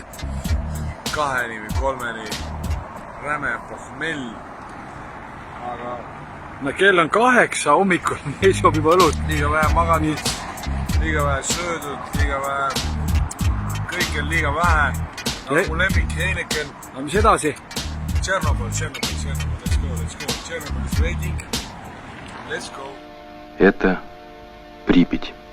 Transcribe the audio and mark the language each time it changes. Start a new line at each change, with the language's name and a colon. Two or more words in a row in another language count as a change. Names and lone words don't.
Estonian: 2 või 3 räme pohmell. Aga no kell on 8 hommikul, nii joob juba õlut. Liiga vähe magatud, liiga vähe söödud, liiga vähe, kõik on liiga vähe. Mu lemmik Heineken. No mis edasi?
English: Chernobyl, let's go. Chernobyl is waiting. Let's go.
Russian: Это Припять.